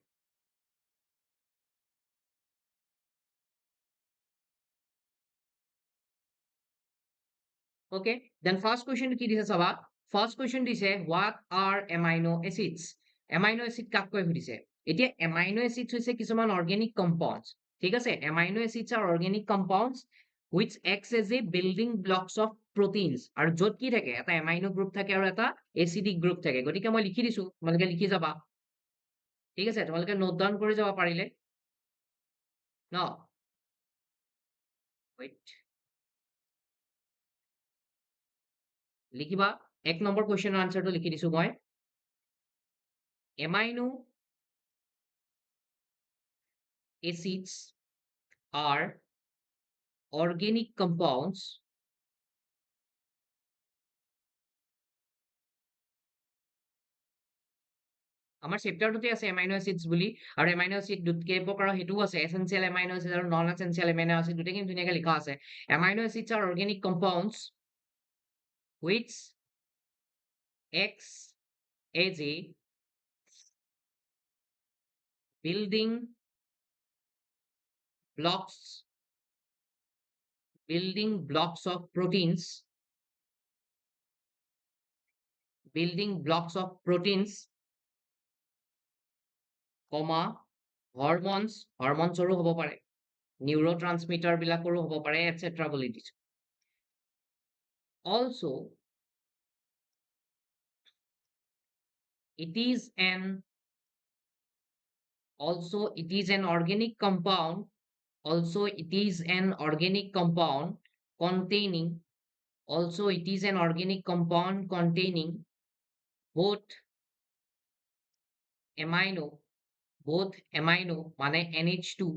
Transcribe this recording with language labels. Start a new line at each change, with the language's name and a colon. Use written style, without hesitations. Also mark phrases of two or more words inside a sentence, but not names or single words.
English: okay then first
Assamese: কুৱেশ্যনটো কি দিছে চাবা
English: first question
Assamese: দিছে
English: what are amino acids amino acid
Assamese: কাক কয় সুধিছে এতিয়া
English: amino acids
Assamese: হৈছে কিছুমান
English: organic compounds
Assamese: ঠিক আছে
English: amino acids are organic compounds which acts as a building blocks of proteins
Assamese: আৰু য'ত কি থাকে এটা
English: amino group
Assamese: থাকে আৰু এটা
English: acidic group
Assamese: থাকে গতিকে মই লিখি দিছো তোমালোকে লিখি যাবা ঠিক আছে তোমালোকে
English: note down
Assamese: কৰি যাব পাৰিলে ন wait লিখিবা 1 নম্বৰ কুৱেশ্যনৰ আনসাৰটো লিখি দিছো মই
English: amino acids are organic compounds
Assamese: আমাৰ চেপ্টাৰটোতে আছে
English: amino acids
Assamese: বুলি আৰু
English: amino acid
Assamese: দুটকে প্ৰকাৰ হেতু আছে
English: essential amino acid
Assamese: আৰু
English: non essential amino acid
Assamese: দুটেখিনি ধুনীয়াকৈ লিখা আছে
English: amino acids are organic compounds which acts as a
Assamese: building blocks of proteins comma hormones হ'ব পাৰে neurotransmitter বিলাকৰো হ'ব পাৰে etc বুলি দিছো
English: also it is an organic compound containing both amino
Assamese: মানে NH2